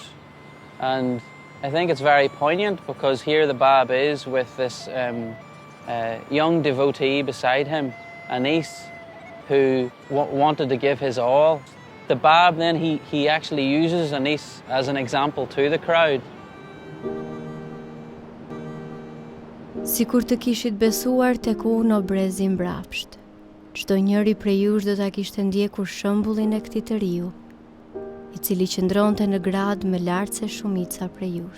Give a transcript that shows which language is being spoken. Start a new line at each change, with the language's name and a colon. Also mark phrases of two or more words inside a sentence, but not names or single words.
English: And I think it's very poignant because here the Bab is with this young devotee beside him, Anis, who wanted to give his all. The Bab then, he actually uses Anis as an example to the crowd.
Albanian: Sikur të kishit besuar tek unë në brezin mbrapsht, çdo njëri prej jush do ta kishte ndjekur shembullin e këtij të riu, i cili qëndronte në grad më lart se shumica prej jush.